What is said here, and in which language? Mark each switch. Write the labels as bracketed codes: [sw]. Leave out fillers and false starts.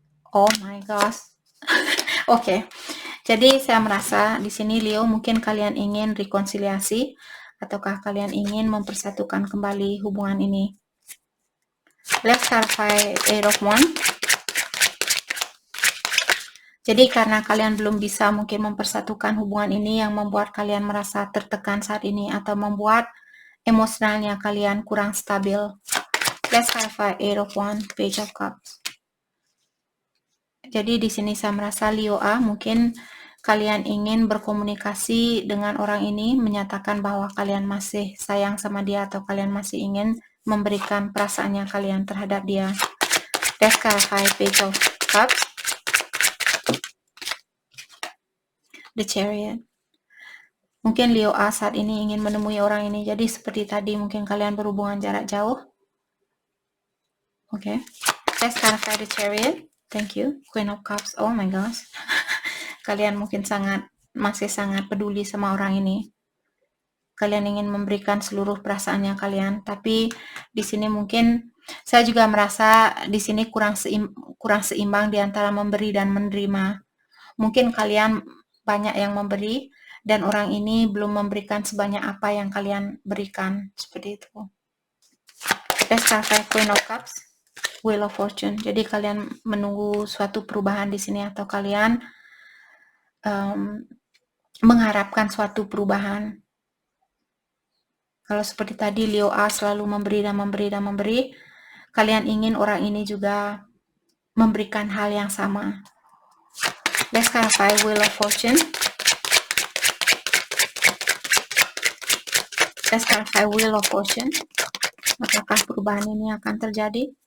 [en] Oh my gosh. [id] Oke. Jadi saya merasa di sini Leo mungkin kalian ingin rekonsiliasi, ataukah kalian ingin mempersatukan kembali hubungan ini. [en] Let's clarify Eight of Wands. [id] Jadi karena kalian belum bisa mungkin mempersatukan hubungan ini yang membuat kalian merasa tertekan saat ini, atau membuat emosionalnya kalian kurang stabil. [en] Let's clarify Eight of Wands, Page of Cups. [id] Jadi di sini saya merasa Leo A mungkin kalian ingin berkomunikasi dengan orang ini, menyatakan bahwa kalian masih sayang sama dia, atau kalian masih ingin memberikan perasaannya kalian terhadap dia. [en] Let's clarify Page of Cups, the Chariot. [id] Mungkin Leo A saat ini ingin menemui orang ini. Jadi seperti tadi, mungkin kalian berhubungan jarak jauh. Oke. [en] Let's clarify the Chariot. Thank you. Queen of Cups. Oh my gosh. [id] Kalian mungkin masih sangat peduli sama orang ini. Kalian ingin memberikan seluruh perasaannya kalian, tapi di sini mungkin saya juga merasa di sini kurang seimbang di antara memberi dan menerima. Mungkin kalian banyak yang memberi dan orang ini belum memberikan sebanyak apa yang kalian berikan, seperti itu. [en] Let's clarify Queen of Cups, Wheel of Fortune. [id] Jadi kalian menunggu suatu perubahan di sini, atau kalian mengharapkan suatu perubahan. Kalau seperti tadi Leo A selalu memberi dan memberi dan memberi, kalian ingin orang ini juga memberikan hal yang sama. [en] Let's clarify Wheel of Fortune. Let's clarify Wheel of Fortune. [id] Apakah perubahan ini akan terjadi?